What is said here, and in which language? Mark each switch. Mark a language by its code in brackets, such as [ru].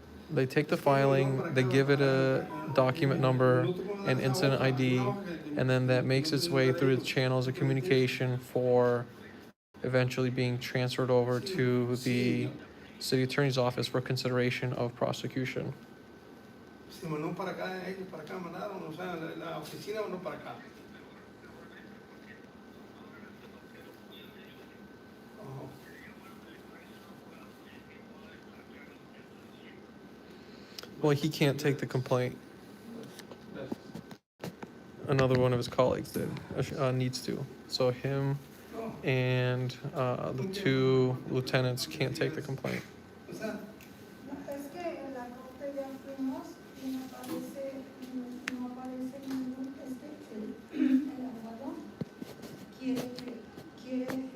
[en] They take the filing, they give it a document number, an incident ID, and then that makes its way through the channels of communication for eventually being transferred over to the city attorney's office for consideration of prosecution. [es] Se mandó para acá, ellos para acá mandaron, o sea, la oficina mandó para acá. [en] Well, he can't take the complaint. Another one of his colleagues did, needs to. So him and the two lieutenants can't take the complaint. [es] Es que en la corte ya fuimos y no aparece ningún, el abogado quiere que